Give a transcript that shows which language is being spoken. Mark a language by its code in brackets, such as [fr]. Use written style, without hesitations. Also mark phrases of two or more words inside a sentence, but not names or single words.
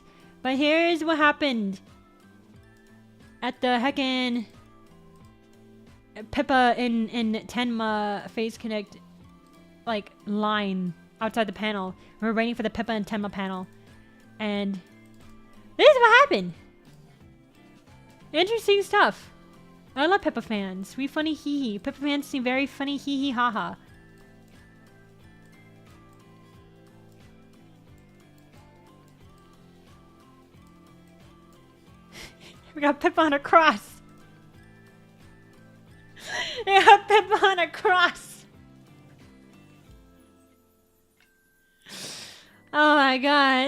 [en] But here's what happened at the heckin' Pippa in Tenma Phase Connect like line outside the panel. We're waiting for the Pippa and Tenma panel, and this is what happened. Interesting stuff. I love Pippa fans. We funny hee hee. Pippa fans seem very funny hee hee ha ha. We got Pippa on a cross. We got Pippa on a cross. Oh my god.